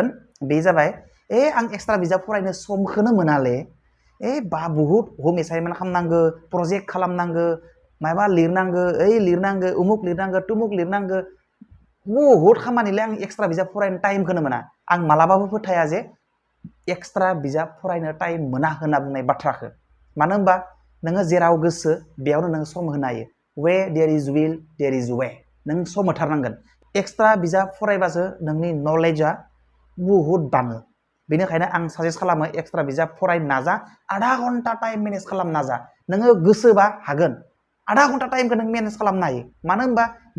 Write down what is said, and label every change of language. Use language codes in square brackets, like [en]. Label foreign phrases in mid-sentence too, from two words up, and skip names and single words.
[brx] बे जाबाय आं एक्सट्रा बिजाब फरायनो समखौनो मोनाले बा [hi] बहुत हम [brx] एसाइनमेन्ट खालामनांगौ प्रजेक्ट खालामनांगौ माबा लिरनांगौ लिरनांगौ उमुक लिरनांगौ तुमुक लिरनांगौ बहुत खामानिले आं एक्सट्रा बिजाब फरायनो टाइमखौनो मोना आं मालाबाबो फोथाया जे एक्सट्रा बिजाब फरायनो टाइम मोना होनना बुंनाय बाथ्राखौ मानो होनबा नोङो जेराव गोसो बेयावनो नोङो सम होनो हायो [en] way there is will there is way [brx] नों सम होथारनांगोन एक्सट्रा बिजाब फरायबासो नोंनि नलेजआ बहुत बाङो बेनिखायनो आं साजेस्ट खालामो एक्सट्रा बिजाब फरायनो नाजा [hi] आधा घन्टा [brx] टाइम मेनेज खालामनो नाजा नोङो गोसोबा हागोन [hi] आधा घन्टा [brx] टाइमखौ नों मेनेज खालामनो हायो मानो होनबा बे